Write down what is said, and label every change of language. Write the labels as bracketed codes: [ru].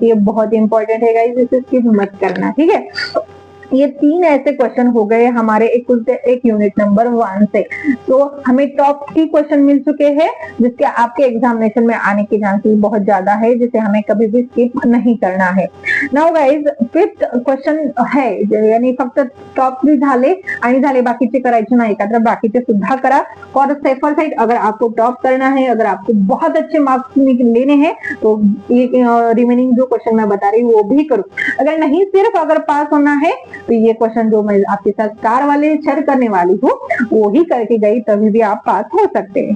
[hi] ये बहुत इंपॉर्टेंट है गाइस, इसे स्किप मत करना। ठीक है, ये 3 ऐसे क्वेश्चन हो गए हमारे एक यूनिट नंबर 1 से। तो हमें टॉप 3 क्वेश्चन मिल चुके हैं जिसके आपके एग्जामिनेशन में आने के चांसेस बहुत ज्यादा है, जिसे हमें कभी भी स्किप नहीं करना है। नाउ गाइज 5th क्वेश्चन है, यानी [mr] फक्त टॉप 3 झाले आणि झाले, बाकीचे करायचे नाही का, तर बाकीचे सुद्धा करा [en] For safer side. [hi] अगर आपको टॉप करना है, अगर आपको बहुत अच्छे मार्क्स लेने हैं तो ये रिमेनिंग जो क्वेश्चन मैं बता रही हूँ वो भी करो। अगर नहीं, सिर्फ अगर पास होना है तो ये क्वेश्चन जो मैं आपके साथ स्टार वाले शेयर करने वाली हूँ वो ही करके गई, तभी भी आप पास हो सकते हैं।